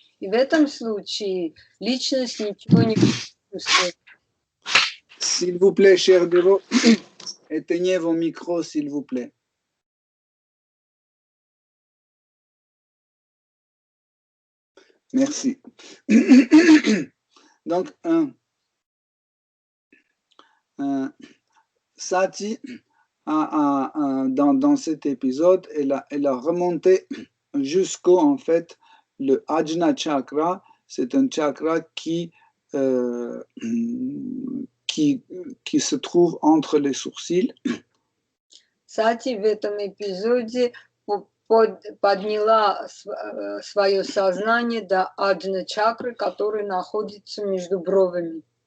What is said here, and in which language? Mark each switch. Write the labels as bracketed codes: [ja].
[ru] И в этом случае личность ничего не чувствует. [fr] S'il vous plaît, chers dévots, éteignez vos micros, s'il vous plaît. Merci. Donc, Sati, dans cet épisode, elle a remonté jusqu'au, en fait, le Ajna Chakra. C'est un chakra qui se trouve entre les sourcils. [ru] Сати в этом эпизоде подняла свое сознание до аджна чакры, который находится между бровями.